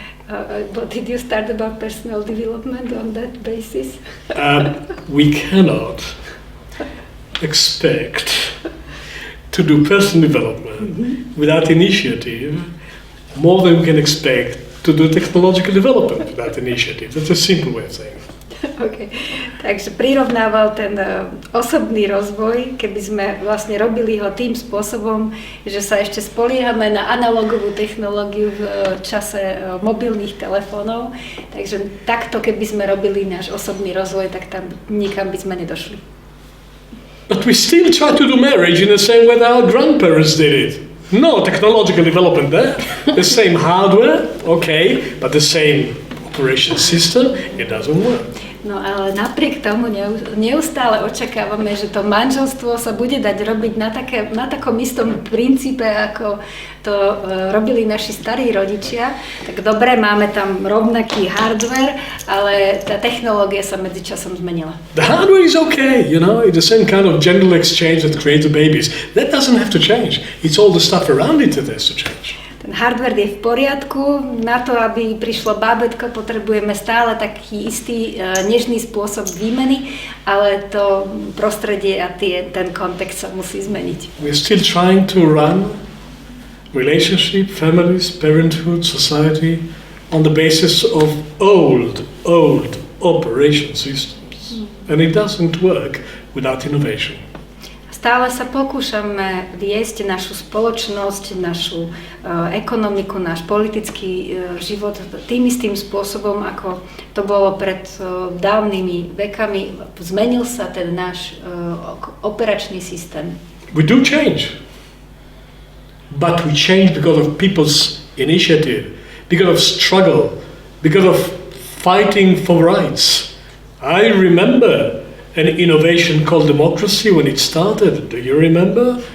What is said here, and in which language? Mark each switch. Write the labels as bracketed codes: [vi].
[en] But did you start about personal development on that basis? We cannot expect to do personal development without initiative more than we can expect to do technological development without initiative. That's a simple way of saying it. Okay. [sk] Takže prirovnával ten osobný rozvoj, keby sme vlastne robili ho tým spôsobom, že sa ešte spoliehame na analogovú technológiu v čase mobilných telefónov. Takže takto, keby sme robili náš osobný rozvoj, tak tam nikam by sme nedošli. [en] But we still try to do marriage in the same way that our grandparents did it. No technological development there. The same hardware, okay, but the same operation system, it doesn't work. [sk] No ale napriek tomu neustále očakávame, že to manželstvo sa bude dať robiť na takom istom princípe, ako to robili naši starí rodičia. Tak dobre, máme tam rovnaký hardware, ale tá technológia sa medzičasom zmenila. [en] The hardware is okay, you know, it's the same kind of genital exchange that creates the babies. That doesn't have to change. It's all the stuff around it that has to change. [sk] Ten hardware je v poriadku, na to, aby prišlo bábätko, potrebujeme stále taký istý nežný spôsob výmeny, ale to prostredie a ten kontext sa musí zmeniť. [en] We're still trying to run relationship, families, parenthood, society on the basis of old operation systems. And it doesn't work without innovation. [sk] Stále sa pokúšame viesť našu spoločnosť, našu ekonomiku, náš politický život tým istým spôsobom, ako to bolo pred dávnymi vekami. Zmenil sa ten náš operačný systém. [en] We do change, but we change because of people's initiative, because of struggle, because of fighting for rights. I remember an innovation called democracy when it started. Do you remember?